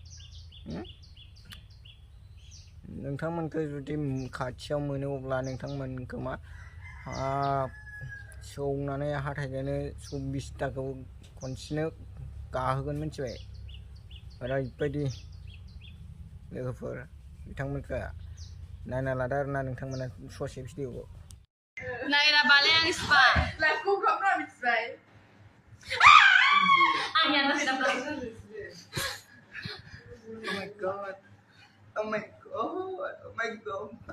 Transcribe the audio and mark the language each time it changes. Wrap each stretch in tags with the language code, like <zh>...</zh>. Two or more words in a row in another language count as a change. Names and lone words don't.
<brx>नोंथांमोनखौ जुदि खाथियाव मोनो अब्ला नोंथांमोनखौ मा सौनानै हाथायजोंनो 24टाखौ खनसेनो गाहोगोन मिथिबाय। ओरैबायदि लोगोफोर बिथांमोनखौ नायना लादो आरो ना नोंथांमोना ससे भिडिअखौ नायराबालाय आं स्पा आंनि आन्दाज</brx> <en>Oh my god. Oh my god. Oh my god.</en>